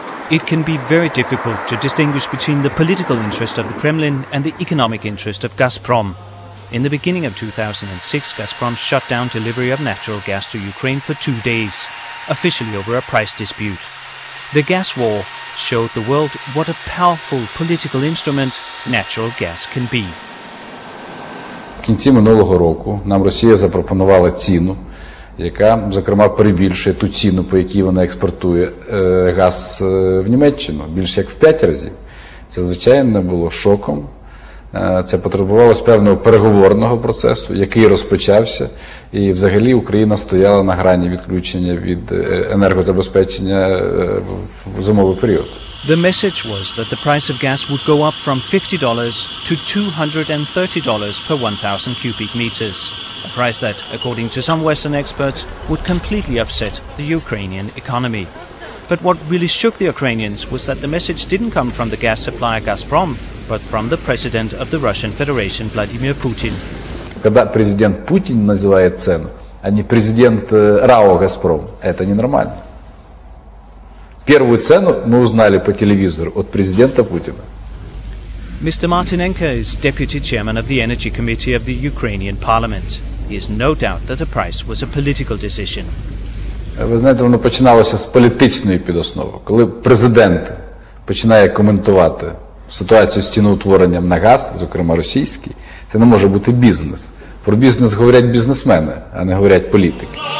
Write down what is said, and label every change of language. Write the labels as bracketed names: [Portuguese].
[English] It can be very difficult to distinguish between the political interest of the Kremlin and the economic interest of Gazprom. In the beginning of 2006, Gazprom shut down delivery of natural gas to Ukraine for 2 days, officially over a price dispute. The gas war showed the world what a powerful political instrument natural gas can be. [Ukrainian] В кінці минулого року нам Росія запропонувала ціну, яка, зокрема, перебільшує ту ціну, по якій вона експортує газ в Німеччину, більше як в 5 разів. Це, звичайно, було шоком. Це потребувалося певного переговорного процесу, який розпочався, і взагалі Україна стояла на грані відключення від енергозабезпечення в зимовий період. [English] The message was that the price of gas would go up from $50 to $230 per 1,000 cubic meters, a price that, according to some Western experts, would completely upset the Ukrainian economy. But what really shook the Ukrainians was that the message didn't come from the gas supplier Gazprom, but from the president of the Russian Federation, Vladimir Putin. [Russian] Когда президент Путин называет цену, а не президент РАО «Газпром», это ненормально. Первую цену мы узнали по телевизору от президента Путина. [English] Mr. Martynenko is deputy chairman of the Energy Committee of the Ukrainian Parliament. He has no doubt that the price was a political decision. [Ukrainian] Ви знаєте, воно починалося з політичної підоснови. Коли президент починає коментувати ситуацію з ціноутворенням на газ, зокрема російський, це не може бути бізнес. Про бізнес говорять бізнесмени, а не говорять політики.